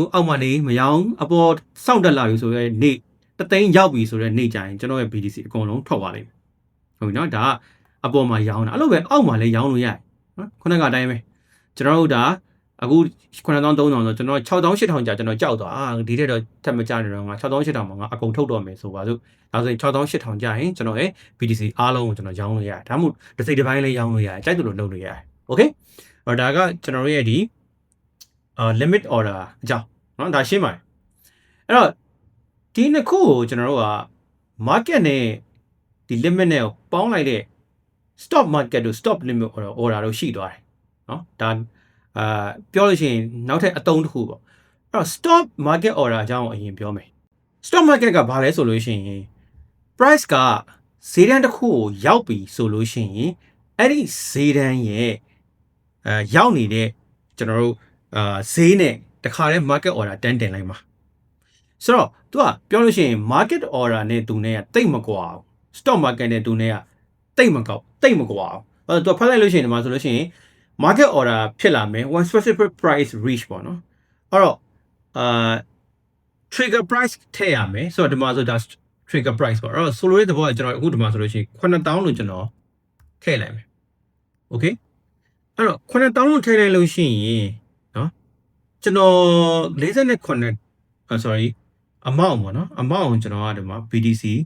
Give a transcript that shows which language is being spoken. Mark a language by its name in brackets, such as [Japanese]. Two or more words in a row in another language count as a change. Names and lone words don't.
[Burmese] အောက်မှာနေမရောင်းအပေါ်စောင့်တက်လာပြီဆိုရဲနေ့3ရောက်ပြီဆိုရဲနေ့ကြရင်ကျွန်တော်ရဲ့ BTC အကုန်လုံးထွက်သွားလိမ့်မယ်ဟုတ်ပြီနော်ဒါကအပေါ်မှာရောင်းတာအဲ့လိုပဲအောက်မှာလည်းရောင်းလို့ရတယ်နော်ခုနကအတိုင်းပဲကျွန်တော်တို့ဒါအခု9300ဆိုကျွန်တော်6000 8000ကြာကျွန်တော်ကြောက်သွားဒီထက်တော့ထပ်မကြနေတော့ငါ6000 8000မှာငါအကုန်ထုတ်တော့မယ်ဆိုပါစို့ဒါဆိုရင်6000 8000ကြာရင်ကျွန်တော်ရဲ့ BTC အားလုံးကိုကျွန်တော်ရောင်းလို့ရတယ်ဒါမှမဟုတ်တစ်စိတ်တစ်ပိုင်းလေးရောင်းလို့ရတယ်ကြိုက်သလိုလုပ်လို့ရတယ်โอเคဒါကကျွန်တော်ရဲ့ဒီ [English] limit order [Burmese] အကြောင်းเนาะဒါရှင်းပါတယ်အဲ့တော့ဒီနှစ်ခုကိုကျွန်တော်တို့က market နဲ့ဒီ limit နဲ့ပေါင်းလိုက်တဲ့ [English] stop market [Burmese] တို့ [English] stop limit order [Burmese] တို့ရှိသွားတယ်เนาะဒါ ပြောလို့ရှိရင်နောက်ထပ်အသုံးတစ်ခုပေါ့အဲ့တော့ [English] stop market order [Burmese] အကြောင်းကိုအရင်ပြောမယ် [English] stop market [Burmese] ကဘာလဲဆိုလို့ရှိရင် price ကဈေးတန်းတစ်ခုကိုရောက်ပြီဆိုလို့ရှိရင်အဲ့ဒီဈေးတန်းရဲ့ရောက်နေတဲ့ကျွန်တော်တို့ဈေးနဲ့တခါတည်း [English] market order [Burmese] တန်းတင်လိုက်မှာဆိုတော့ तू ကပြောလို့ရှိရင် [English] market order [Burmese] နဲ့သူနဲ့ကတိတ်မကွာဘူး [English] stock market [Burmese] နဲ့သူနဲ့ကတိတ်မကွာဘူး तू ဖတ်လိုက်လို့ရှိရင်ဒီမှာဆိုလို့ရှိရင် [English] market order [Burmese] ဖြစ်လာမယ် [English] one specific price reach [Burmese] ပေါ့နော်အဲ့တော့ [English] trigger price [Burmese] ထည့်ရမယ်ဆိုတော့ဒီမှာဆိုဒါ [English] trigger price [Burmese] ပေါ့အဲ့တော့ဆိုလိုတဲ့သဘောကကျွန်တော်အခုဒီမှာဆိုလို့ရှိရင်9000လို့ကျွန်တော်ထည့်လိုက်မယ် okay အဲ့တော့9000လို့ထည့်လိုက်လို့ရှိရင်နော်ကျွန်တော်49 [English] sorry amount [Burmese] ပေါ့နော် amount ကျွန်တော်ကဒီမှာ BTC